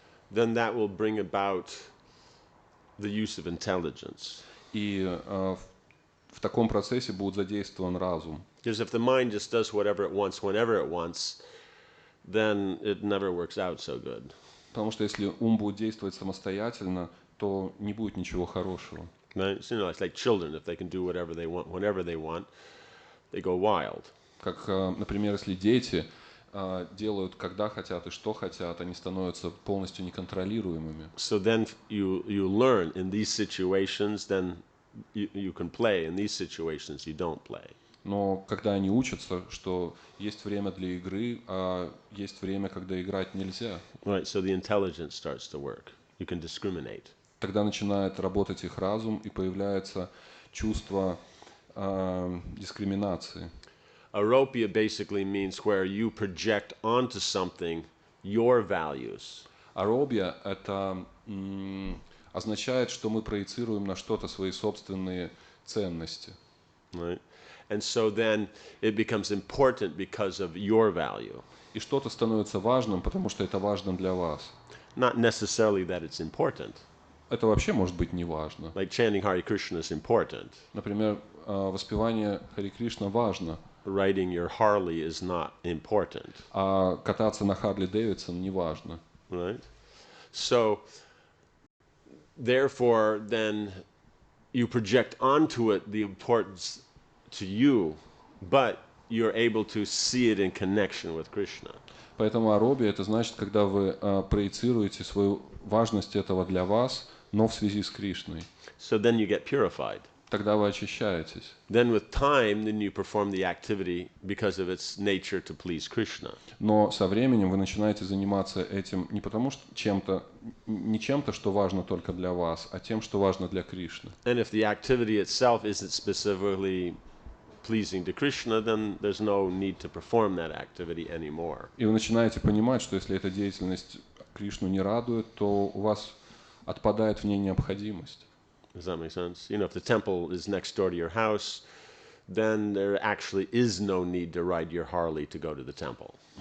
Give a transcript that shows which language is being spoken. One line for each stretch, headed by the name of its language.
English: then that will bring about the use of intelligence.
Russian: И в таком процессе будет задействован разум.
English: Because if the mind just does whatever it wants, whenever it wants, then it never works out so good.
Russian: Потому что если ум будет действовать самостоятельно, то не будет ничего хорошего.
English: Right? So, it's like children. If they can do whatever they want, whenever they want, they go wild.
Russian: Как, например, если дети делают, когда хотят и что хотят, они становятся полностью неконтролируемыми.
English: So then you learn in these situations, then you can play. In these situations, you don't play.
Russian: Но когда они учатся, что есть время для игры, а есть время, когда играть нельзя,
English: Right. So the intelligence starts to work. You can discriminate.
Russian: тогда начинает работать их разум и появляется чувство дискриминации.
English: Aropia basically means where you project onto something your values.
Russian: Аробия – это означает, что мы проецируем на что-то свои собственные ценности.
English: Right? And so then it becomes important because of your value.
Russian: И что-то становится важным, потому что это важно для вас.
English: Not necessarily that it's important.
Russian: Это вообще может быть не важно.
English: Like chanting Hare Krishna is important.
Russian: Например, воспевание Хари Кришна важно,
English: Riding your Harley is not important.
Russian: а кататься на Харли Дэвидсон не важно.
English: Right? So therefore then you project onto it the importance to you, but you're able to see it in connection with Krishna.
Russian: Поэтому аробия – это значит, когда вы проецируете свою важность этого для вас, но в связи с Кришной.
English: So then you get purified.
Russian: Тогда вы очищаетесь.
English: Then with time, then you perform the activity because of its nature to please Krishna.
Russian: Но со временем вы начинаете заниматься этим не потому, что не чем-то, что важно только для вас, а тем, что важно для Кришны.
English: And if the activity itself isn't specifically pleasing to Krishna, then there's no need to perform that activity anymore.
Russian: И вы начинаете понимать, что если эта деятельность Кришну не радует, то у вас отпадает в ней необходимость.
English: Does that make sense? You know, if the temple is next door to your house, then there actually is no need to ride your Harley to go to the temple.